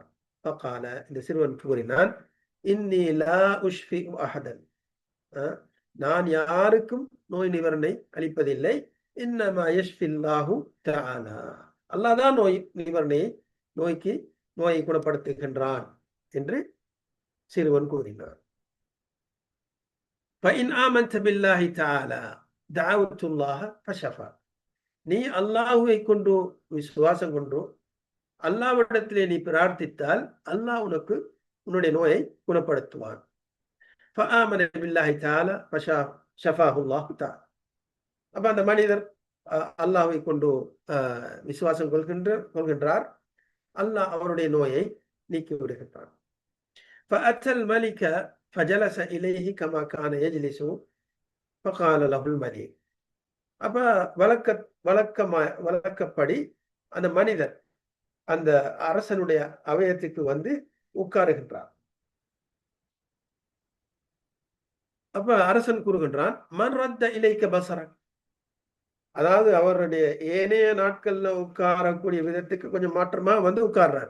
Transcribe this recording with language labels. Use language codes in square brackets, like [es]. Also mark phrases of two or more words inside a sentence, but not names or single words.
[ta] இந்த சிறுவன் கூறினான், [ar] إني لا أشفي أحدا, [ta] நான் யாருக்கும் நோய் நிவர்ணை அளிப்பதில்லை. [ar] إنما يشفي الله تعالى, [ta] அல்லாஹ் தான் நோய் நிவர்ணையை நோயை குணப்படுத்துகின்றான் என்று சிறுவன் கூறினார். [ar] فإن آمنت بالله تعالى دعوت الله فشفى. [ta] நீ அல்லாஹ்வை கொண்டு விசுவாசம் கொண்டு அல்லாஹ்விடத்திலே நீ பிரார்த்தித்தால் அல்லாஹ் உனக்கு உன்னுடைய நோயை குணப்படுத்துவான். [ar] فآمن بالله تعالى فشفاه الله تعالى. [ta] அப்ப அந்த மனிதர் அல்லாஹ்வை கொண்டு விசுவாசம் கொள்கின்றார். அல்லாஹ் அவருடைய நோயை நீக்கி விடுகின்றான். [ar] فأتى الملك فجلس إليه كما كان يجلس فقال له الملك. [ta] அப்ப வழக்கப்படி அந்த மனிதர் அந்த அரசனுடைய அவயத்துக்கு வந்து உட்காருகின்றார். அப்ப அரசன் கூறுகின்றான், [ar] من رد إليك بصرك, [ta] அதாவது அவருடைய ஏனைய நாட்கள்ல உட்காரக்கூடிய விதத்துக்கு கொஞ்சம் மாற்றமா வந்து உட்கார்றார்.